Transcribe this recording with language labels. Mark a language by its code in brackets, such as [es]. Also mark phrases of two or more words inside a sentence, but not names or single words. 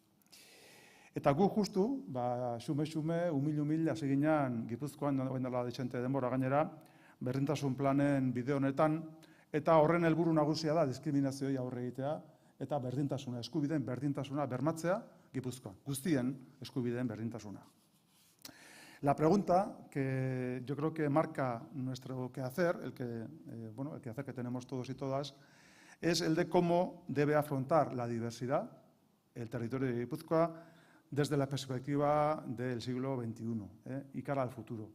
[eu] Eta gu justu, xume, umil, hasi ginen Gipuzkoan, orain dela dixente denbora gainera, berdintasun planen bide honetan, eta horren helburu nagusia da diskriminazioei aurre egitea, eta berdintasuna, eskubideen berdintasuna bermatzea Gipuzkoan, guztien eskubideen berdintasuna. [es] La pregunta que yo creo que marca nuestro quehacer, el quehacer que tenemos todos y todas, es el de cómo debe afrontar la diversidad el territorio de Gipuzkoa desde la perspectiva del siglo XXI y cara al futuro.